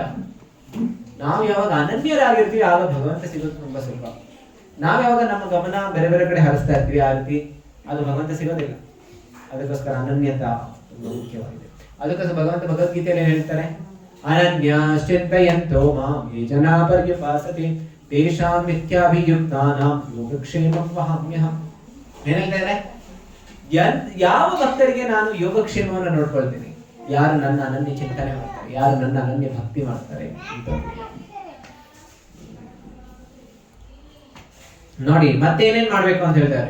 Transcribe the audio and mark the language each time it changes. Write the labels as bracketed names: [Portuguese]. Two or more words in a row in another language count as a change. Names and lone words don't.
[Kannada] ನಾವು ಯಾವಾಗ ಅನನ್ಯರಾಗಿರ್ತೀವಿ ಆಗ ಭಗವಂತ ಸಿಗೋದು ತುಂಬಾ ಸುಲಭ. ನಾವ್ ಯಾವಾಗ ನಮ್ಮ ಗಮನ ಬೇರೆ ಬೇರೆ ಕಡೆ ಹರಿಸ್ತಾ ಇರ್ತೀವಿ ಆ ರೀತಿ ಅದು ಭಗವಂತ ಸಿಗೋದಿಲ್ಲ. ಅದಕ್ಕೋಸ್ಕರ ಅನನ್ಯತ ತುಂಬಾ ಮುಖ್ಯವಾಗಿದೆ. ಅದಕ್ಕೋಸ್ಕರ ಭಗವಂತ ಭಗವದ್ಗೀತೆಯಲ್ಲಿ ಹೇಳ್ತಾರೆ, [Sanskrit] ಅನನ್ಯಶ್ಚಿಂತಯಂತೋ ಮಾಂ ಯೇ ಜನಾ ಪರ್ಯುಪಾಸತೆ ತೇಷಾಂ ನಿತ್ಯಾಭಿಯುಕ್ತಾನಾಂ ಯೋಗಕ್ಷೇಮಂ ವಹಾಮ್ಯಹಂ. [Kannada] ಏನ್ ಹೇಳ್ತಾರೆ? ಯಾವ ಭಕ್ತರಿಗೆ ನಾನು ಯೋಗಕ್ಷೇಮವನ್ನು ನೋಡ್ಕೊಳ್ತೀನಿ, ಯಾರು ನನ್ನ ಅನನ್ಯ ಚಿಂತನೆ ಮಾಡ್ತಾರೆ, ಯಾರು ನನ್ನ ಅನನ್ಯ ಭಕ್ತಿ ಮಾಡ್ತಾರೆ ಅಂತ. ನೋಡಿ ಮತ್ತೇನೇನ್ ಮಾಡ್ಬೇಕು ಅಂತ ಹೇಳ್ತಾರೆ.